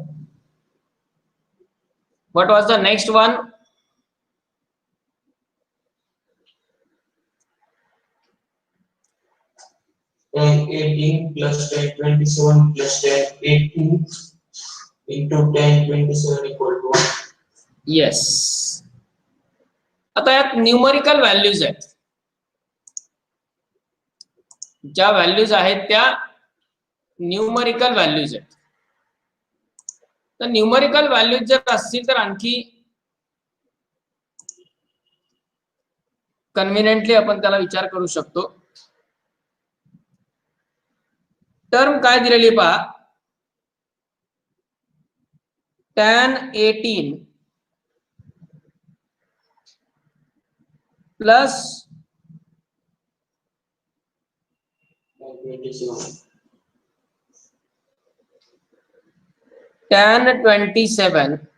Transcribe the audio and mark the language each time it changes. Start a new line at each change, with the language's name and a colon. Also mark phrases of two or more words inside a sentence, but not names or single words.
English: What was the next one? Tan 18 plus tan 27 plus tan 18 into tan 27 equal to 1. Yes.
Marathi: आता यात
English: numerical values
Marathi: आहेत. ज्या व्हॅल्यूज आहेत त्या
English: numerical values
Marathi: आहेत. तर
English: numerical values
Marathi: जर असतील तर आणखी कन्व्हिनियंटली आपण त्याला विचार करू शकतो. टर्म काय दिलेली पहा.
English: tan 18 प्लस tan 27